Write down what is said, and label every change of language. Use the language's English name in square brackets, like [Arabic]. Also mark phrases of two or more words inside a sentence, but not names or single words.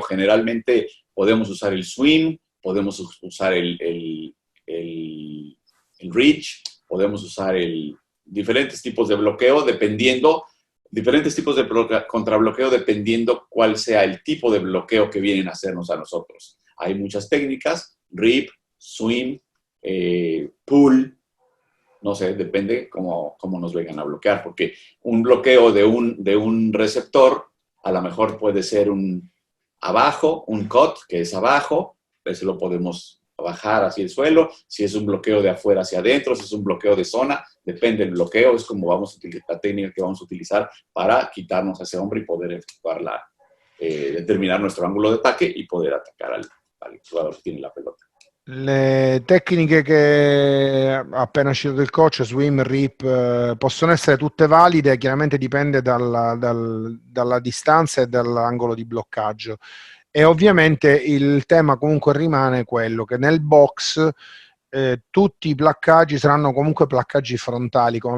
[Spanish] Generalmente podemos usar el swing, podemos usar el reach, podemos usar diferentes tipos de bloqueo dependiendo... Diferentes tipos de contrabloqueo dependiendo cuál sea el tipo de bloqueo que vienen a hacernos a nosotros. Hay muchas técnicas, [English] rip, swing, pull, [Spanish] no sé, depende cómo nos vengan a bloquear, porque un bloqueo de un receptor a lo mejor puede ser un abajo, un cut, que es abajo, ese lo podemos bajar hacia el suelo. Si es un bloqueo de afuera hacia adentro, si es un bloqueo de zona, depende del bloqueo, es como vamos a utilizar la técnica que vamos a utilizar para quitarnos a ese hombre y poder efectuar determinar nuestro ángulo de ataque y poder atacar al jugador che tiene la pelota. [Italian] Le tecniche che ha appena citato il coach, [English] swim, rip, [Italian] possono essere tutte valide, chiaramente dipende dalla distanza e dall'angolo di bloccaggio. E ovviamente il tema comunque rimane quello che nel box tutti i placcaggi saranno comunque placcaggi frontali, come